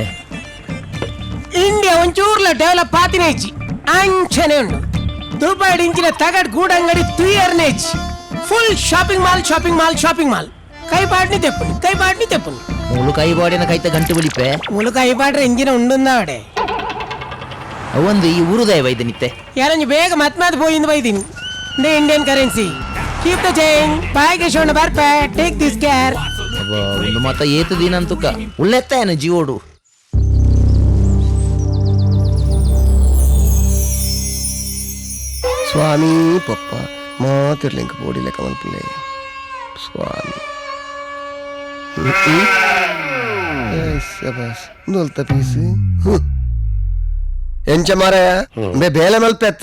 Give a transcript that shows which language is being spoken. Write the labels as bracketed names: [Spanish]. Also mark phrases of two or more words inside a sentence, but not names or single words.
[Tulu] ಇಂಡಿಯಾ ಒಂಚೂರ್ಲ ಡೆವಲಪ್ ಆತಿನೇಜಿ ಅಂಚನೆ ಉಂಡು ದುಬೈ ಇಂಚಿನ ತಗಡ್ ಗೂಡಂಗಡಿ 3 ಇಯರ್ನೇಜ್ [English] full shopping mall [Tulu] ಕೈ ಪಾಡ್ನಿ ತೆಪ್ಪುನಿ ಮುಳು ಕೈ ಬಾಡಿನ ಕೈತ ಗಂಟು ಬಿಳಿಪೆ ಮುಳು ಕೈ ಪಾಡ್ರೆ ಇಂಜಿನ ಉಂಡುಂದಾವಡೆ ಅವಂದು ಈ ಊರುದಯ ವೈದ್ಯ ನಿತ್ತೆ ಯಾರಂಜಿ ಬೇಗ ಮತ್ ಪೋಯಿಂದ ಬೈದೀನಿ [English] Indian currency keep the change boy [Tulu] ಕೇಶವಣ್ಣ ಬರ್ಪೆ [English] take this care [Tulu] ಒಂದು ಮತ ಏತು ದಿನ ಅಂತುಕ ಉಳ್ಳೆತ್ತಾಯನ ಜೀವೋಡು ಸ್ವಾಮಿ ಪಪ್ಪ ಮಾತಿರ್ಲಿಂಕ ಬೋಡಿಲೆ ಕಮಲ್ಪುಲೆ ಸ್ವಾಮಿ ನೊಲ್ತ ಪೀಸು ಎಂಚ ಮಾರಾಯ ಬೇಲೆ ಮಲ್ಪೆತ್ತ